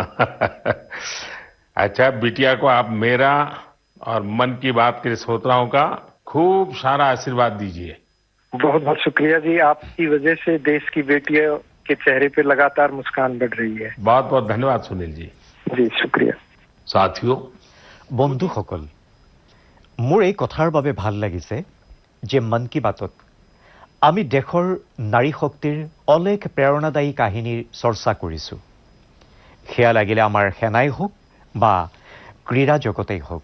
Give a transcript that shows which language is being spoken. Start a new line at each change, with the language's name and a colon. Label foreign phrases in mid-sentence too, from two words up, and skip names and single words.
Hindi: अच्छा, बिटिया को आप मेरा और मन की बात के श्रोताओं का खूब सारा आशीर्वाद दीजिए। बहुत बहुत शुक्रिया जी, आपकी वजह से देश की बेटियों के चेहरे पे लगातार मुस्कान बढ़ रही है। बहुत बहुत धन्यवाद सुनील जी। जी शुक्रिया। साथियों,
Assamese: বন্ধুসকল, মোৰ এই কথাৰ বাবে ভাল লাগিছে যে মন কি বাতত আমি দেশৰ নাৰী শক্তিৰ অলেখ প্ৰেৰণাদায়ী কাহিনীৰ চৰ্চা কৰিছোঁ। সেয়া লাগিলে আমাৰ সেনাই হওক বা ক্ৰীড়া জগতেই হওক।